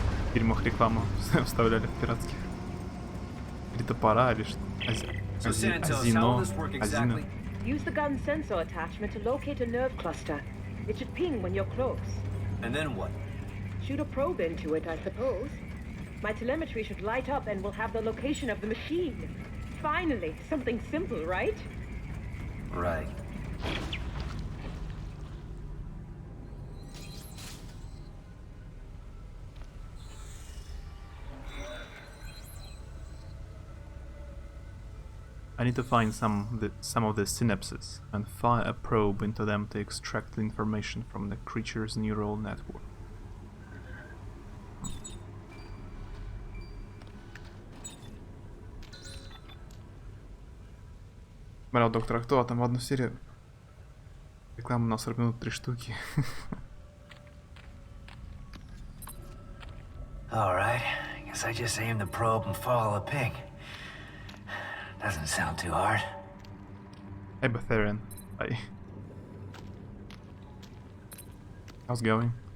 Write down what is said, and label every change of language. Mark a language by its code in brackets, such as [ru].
[ru] В фильмах рекламу вставляли в пиратских. Или топора, или что? Азино. Азино. [en] Use the gun sensor attachment to locate a nerve cluster. It should ping when you're close. And then what? Shoot a probe into it, I suppose. My telemetry should light up and we'll have the location of the machine. Finally, something simple, right? Right. I need to find some of the synapses and fire a probe into them to extract the information from the creature's neural network. [ru] Смотрел Доктора Кто, а там в одну серию реклама на 40 минут 3 штуки. [en] All right. Guess I just aim the probe and follow the ping. Doesn't sound too hard. Hey Betharian, hi. How's it going?